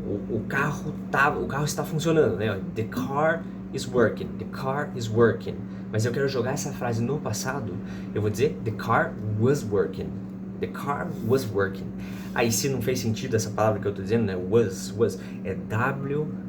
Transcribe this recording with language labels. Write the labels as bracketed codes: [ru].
[pt] O carro está funcionando, né? [en] The car is working. The car is working. [pt] Mas eu quero jogar essa frase no passado. Eu vou dizer [en] the car was working. The car was working. [pt] Aí se não fez sentido essa palavra que eu estou dizendo, né? Was. É W-A-S.